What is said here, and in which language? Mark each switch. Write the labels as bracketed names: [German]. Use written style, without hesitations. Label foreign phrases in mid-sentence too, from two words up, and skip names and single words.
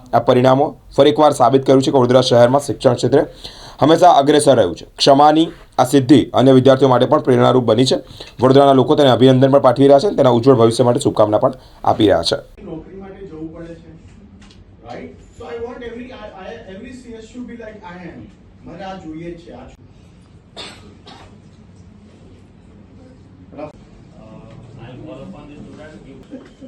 [Gujarati] આ પરિણામો ફરી એકવાર સાબિત કર્યું છે કે વડોદરા શહેરમાં શિક્ષણ ક્ષેત્રે હંમેશા અગ્રેસર રહ્યું છે. ક્ષમાની આ સિદ્ધિ અન્ય વિદ્યાર્થીઓ માટે પણ પ્રેરણારૂપ બની છે. વડોદરાના લોકો તેને અભિનંદન પણ પાઠવી રહ્યા છે અને તેના ઉજ્જવળ ભવિષ્ય માટે શુભકામના પણ આપી રહ્યા છે. નોકરી માટે જવું પડે છે, રાઈટ? [English] so I want every CS should be like I am. [Gujarati] મને આ જોઈએ છે. આ [English] I'll call upon the student.